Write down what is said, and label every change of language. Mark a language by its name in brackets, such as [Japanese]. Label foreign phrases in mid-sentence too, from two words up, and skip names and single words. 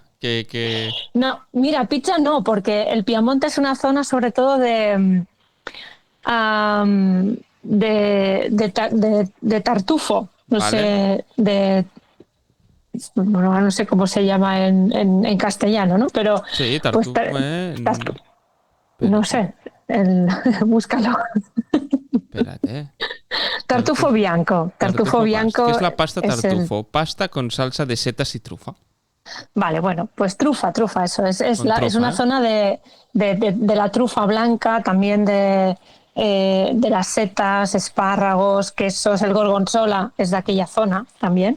[Spanish] No, mira, pizza no, porque el Piamonte es una zona sobre todo de tartufo. No sé, no sé cómo se llama en castellano, ¿no? Pero sí, tartufo. No sé, búscalo. Espérate. [Italian] Tartufo bianco. Tartufo bianco. [Spanish] ¿Qué es la pasta tartufo? Pasta con salsa de setas y trufa. Vale, bueno, pues trufa, eso es una zona de la trufa blanca, también de las setas, espárragos, quesos, el gorgonzola es de aquella zona también.